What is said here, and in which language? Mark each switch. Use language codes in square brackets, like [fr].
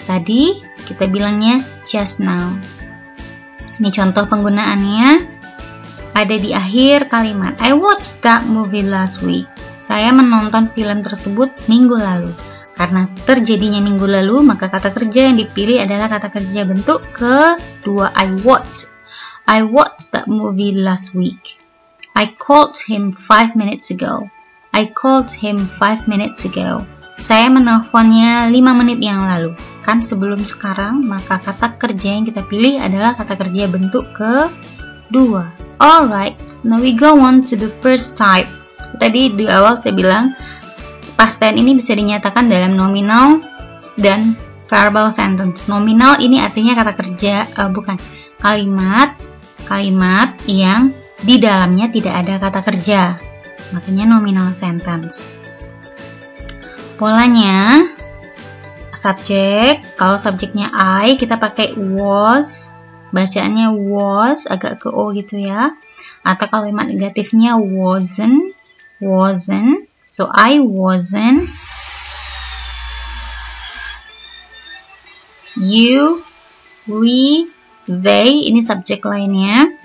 [id] Tadi kita bilangnya [en] just now. [id] Ini contoh penggunaannya ada di akhir kalimat. [en] I watched that movie last week. [id] Saya menonton film tersebut minggu lalu. Karena terjadinya minggu lalu, maka kata kerja yang dipilih adalah kata kerja bentuk kedua. [en] I watched that movie last week. I called him 5 minutes ago. I called him 5 minutes ago. [id] Saya menelponnya 5 menit yang lalu. Kan sebelum sekarang, maka kata kerja yang kita pilih adalah kata kerja bentuk kedua. [en] Alright, now we go on to the first type. [id] Tadi di awal saya bilang past tense ini bisa dinyatakan dalam nominal dan verbal sentence. Nominal ini artinya kata kerja, kalimat yang di dalamnya tidak ada kata kerja, makanya nominal sentence. Polanya, subjek, kalau subjeknya I kita pakai was, bacaannya was, agak ke O gitu ya. Atau kalimat negatifnya wasn't, [en] so I wasn't. You, we, they, [id] ini subjek lainnya.